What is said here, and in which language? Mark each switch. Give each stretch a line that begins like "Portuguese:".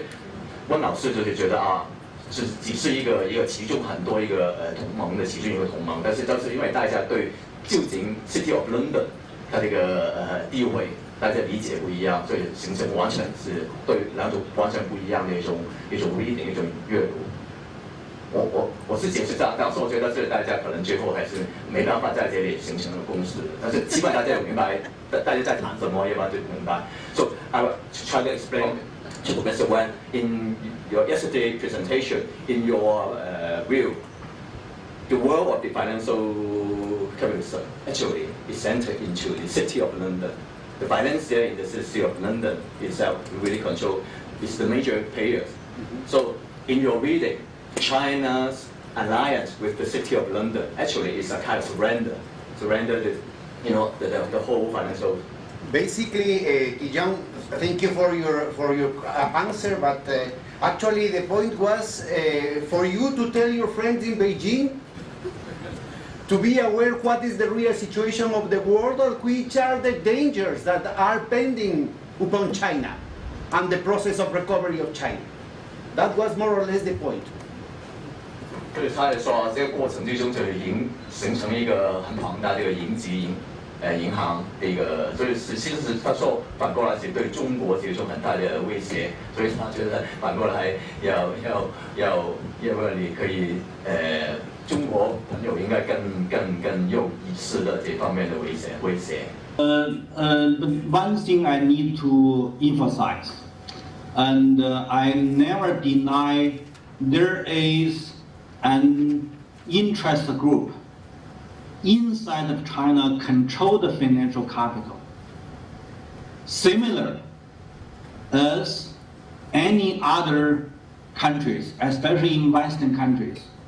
Chinese: 所以温老师就是觉得是只是一个其中很多一个同盟的其中一个同盟，但是就是因为大家对究竟 City of London 它这个地位，大家理解不一样，所以形成完全是对两种完全不一样的一种 reading 一种阅读。我是解释这样，但是我觉得这大家可能最后还是没办法在这里形成了共识。但是希望大家有明白，大家在谈什么，要不然就明白。
English: So I will try to explain to Professor Wen in your yesterday presentation, in your view, the world of the financial capitalism actually is centered into the city of London. The financier in the city of London itself really control is the major players. So in your reading, China's alliance with the city of London actually is a kind of surrender the whole financial. Basically, Tiejun, thank you for your answer, but actually the point was for you to tell your friends in Beijing to be aware what is the real situation of the world or which are the dangers that are pending upon China and the process of recovery of China. That was more or less the point.
Chinese: 对他来说，这个过程最终就形成一个很庞大的一个银行的一个，所以其实是他说反过来是对中国提出很大的威胁，所以他觉得反过来要不然你可以中国朋友应该更有意识的这方面的威胁。
English: One thing I need to emphasize, and I never deny there is an interest group inside of China control the financial capital, similar as any other countries, especially in Western countries.